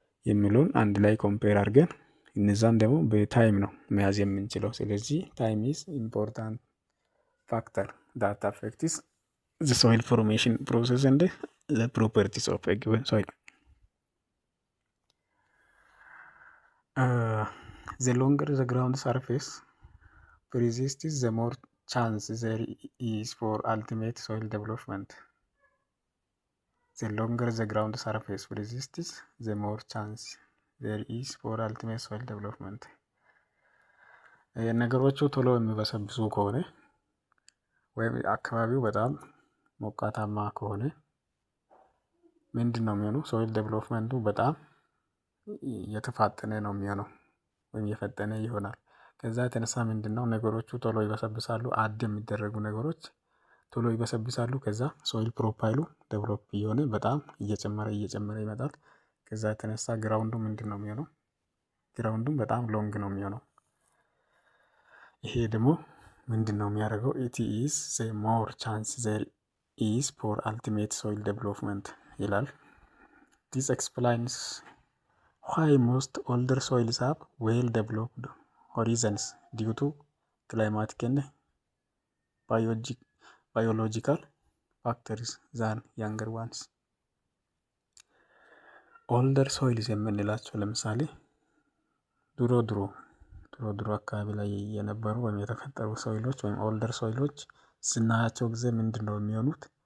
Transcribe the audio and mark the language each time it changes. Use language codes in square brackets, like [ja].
[am] የሚለውን አንድ ላይ ኮምፔር አድርገን እነዛን ደግሞ በታይም ነው መያዝ የምንችለው። [en] ስለዚህ ታይም ኢዝ ኢምፖርታንት ፋክተር ዳት አፌክትስ the soil formation process and the properties of a given soil. The longer the ground surface persists, the more chance there is for ultimate soil development. The longer the ground surface persists, the more chance there is for ultimate soil development. [am] ነገሮቹ ቶሎ የሚበሰብሱ ከሆነ ወይም አካባቢው በጣም ሞቃታማ ከሆነ ምንድን ነው የሚሆነው? ሶይል ዴቨሎፕመንቱ በጣም የተፋጠነ ነው የሚሆነው ወይም የፈጠነ ይሆናል። ከዛ የተነሳ ምንድን ነው ነገሮቹ ቶሎ ይበሰብሳሉ። አድ የሚደረጉ ነገሮች ቶሎ ይበሰብሳሉ። ከዛ ሶይል ፕሮፋይሉ ዴቨሎፕ እየሆነ በጣም እየጨመረ ይመጣል። ከዛ የተነሳ ግራውንዱ ምንድን ነው የሚሆነው? ግራውንዱም በጣም ሎንግ ነው የሚሆነው። ይሄ ደግሞ ምንድን ነው የሚያደርገው? [en] ኢት ኢዝ ዘ ሞር ቻንስ ዘር is for ultimate soil development [am] ይላል። [en] This explains why most older soils have well developed horizons due to climatic and biological factors than younger ones. [am] ኦልደር ሶይልስ የምንላቸው ለምሳሌ ድሮ አካባቢ ላይ የነበሩ ወይም የተፈጠሩ ሶይሎች ወይም ኦልደር ሶይሎች ስናያቸው ጊዜ ምንድን ነው የሚሆኑት?